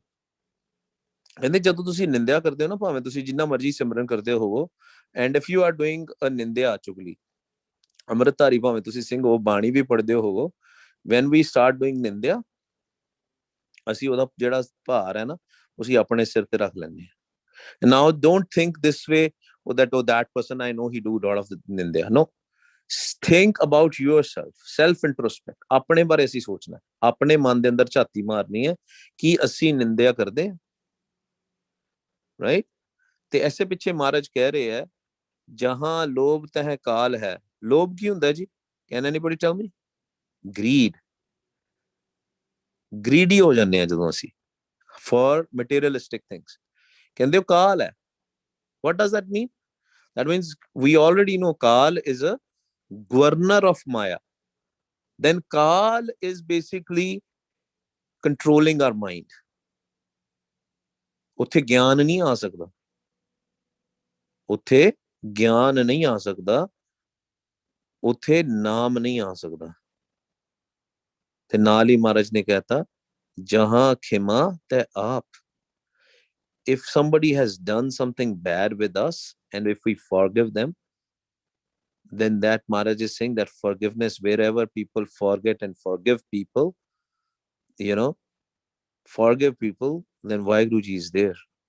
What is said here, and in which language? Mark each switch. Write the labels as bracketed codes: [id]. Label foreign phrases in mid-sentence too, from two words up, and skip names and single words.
[pa] ਕਹਿੰਦੇ ਜਦੋਂ ਤੁਸੀਂ ਨਿੰਦਿਆ ਕਰਦੇ ਹੋ ਨਾ, ਭਾਵੇਂ ਤੁਸੀਂ ਜਿੰਨਾ ਮਰਜ਼ੀ ਸਿਮਰਨ ਕਰਦੇ ਹੋਵੋ, [en] and if you are doing a [pa] ਨਿੰਦਿਆ ਚੁਗਲੀ, ਅੰਮ੍ਰਿਤਧਾਰੀ ਭਾਵੇਂ ਤੁਸੀਂ ਸਿੰਘ ਹੋ, ਬਾਣੀ ਵੀ ਪੜ੍ਹਦੇ ਹੋਵੋ, [en] when we start doing [pa] ਨਿੰਦਿਆ, ਅਸੀਂ ਉਹਦਾ ਜਿਹੜਾ ਭਾਰ ਹੈ ਨਾ, ਅਸੀਂ ਆਪਣੇ ਸਿਰ ਤੇ ਰੱਖ ਲੈਂਦੇ ਹਾਂ। [en] Now don't think this way, that person I know he do a lot of the ਨਿੰਦਿਆ। No, think about yourself, self introspect, [pa] ਆਪਣੇ ਬਾਰੇ ਅਸੀਂ ਸੋਚਣਾ, ਆਪਣੇ ਮਨ ਦੇ ਅੰਦਰ ਝਾਤੀ ਮਾਰਨੀ ਹੈ ਕਿ ਅਸੀਂ ਨਿੰਦਿਆ ਕਰਦੇ ਹਾਂ, ਰਾਈਟ। ਤੇ ਐਸੇ ਪਿੱਛੇ ਮਹਾਰਾਜ ਕਹਿ ਰਹੇ ਹੈ, [hi] जहाँ लोभ तह काल है। [pa] ਲੋਭ ਕੀ ਹੁੰਦਾ ਜੀ? [en] can anybody tell me? [pa] ਗ੍ਰੀਡੀ ਹੋ ਜਾਂਦੇ ਆ ਜਦੋਂ ਅਸੀਂ [en] for materialistic things. [pa] ਕਹਿੰਦੇ ਉਹ ਕਾਲ ਹੈ। [en] what does that mean? That means we already know Kal is a governor of Maya. Then Kal is basically controlling our mind. [pa] ਉੱਥੇ ਗਿਆਨ ਨਹੀਂ ਆ ਸਕਦਾ, ਉੱਥੇ ਗਿਆਨ ਨਹੀਂ ਆ ਸਕਦਾ, ਉੱਥੇ ਨਾਮ ਨਹੀਂ ਆ ਸਕਦਾ। ਤੇ ਨਾਲ ਹੀ ਮਹਾਰਾਜ ਨੇ ਕਹਿਤਾ, [hi] जहाँ खिमा ते आप। [en] If somebody has done something bad with us and if we forgive them, then that Maharaj is saying that forgiveness, wherever people forget and forgive people, forgive people, then Vaheguruji is there.